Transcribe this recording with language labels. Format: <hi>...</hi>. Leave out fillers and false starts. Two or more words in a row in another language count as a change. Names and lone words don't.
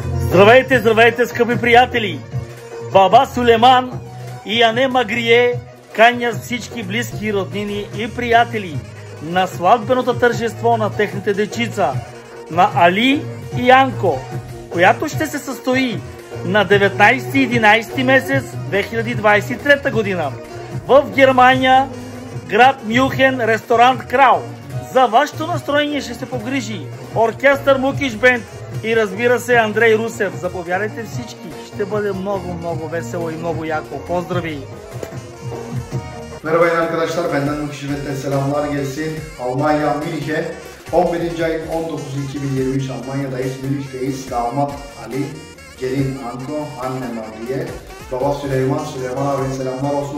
<bg>Здравейте, здравейте, скъпи приятели! Баба Сулейман и Ане Магрие канят всички близки, роднини и приятели на сватбеното тържество на техните дечица, на Али и Анко, която ще се състои на 19-11 месец 2023 година в Германия, град Мюнхен, ресторант Крал. За вашето настроение ще се погрижи оркестър Мукиш Бенд и разбира се Андрей Русев. Заповядайте всички, ще бъде много весело и много яко. Поздрави!</bg> <tr>Merhaba arkadaşlar, benden Mukиш Bend'den selamlar gelsin. Almanya Münih'e 11. ayın 19'u 2023 Almanya'dayız, Münih'teyiz. Damat Ali, gelin Anko, anne Magriye, baba Süleyman abinin selamlar olsun.</tr>